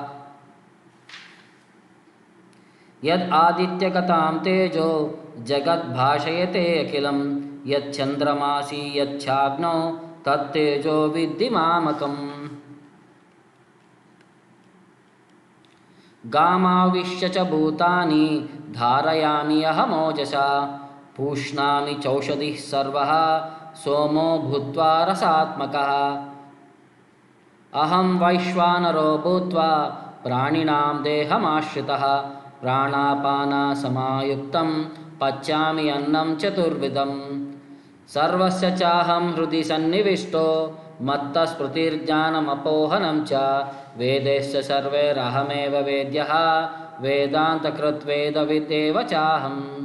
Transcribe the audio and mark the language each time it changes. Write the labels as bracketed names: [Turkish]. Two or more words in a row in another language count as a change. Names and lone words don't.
[Sanskrit] యద్ ఆదిత్యగతాం తేజో జగద్భాషయతే అఖిలం యచ్చంద్రమాసి యచ్ఛాగ్నో తత్తేజో విద్ధి మామకం. గామావిశ్య చ భూతాని ధారయామి అహమోజసా పూష్ణామి చౌషధిః సర్వః సోమో భూత్వా రసాత్మకః. అహం వైశ్వానరో భూత్వా ప్రాణినాం దేహమాశ్రితః ప్రాణాపాన సమాయుక్తం పచ్యామి అన్నం చతుర్విధం. సర్వస్య చాహం హృది సన్నివిష్టో మత్త స్మృతిర్జ్ఞానమపోహనం చ వేదస్య సర్వైరహమేవ వేద్యః వేదాంతకృత్ వేదవిదేవ చాహం.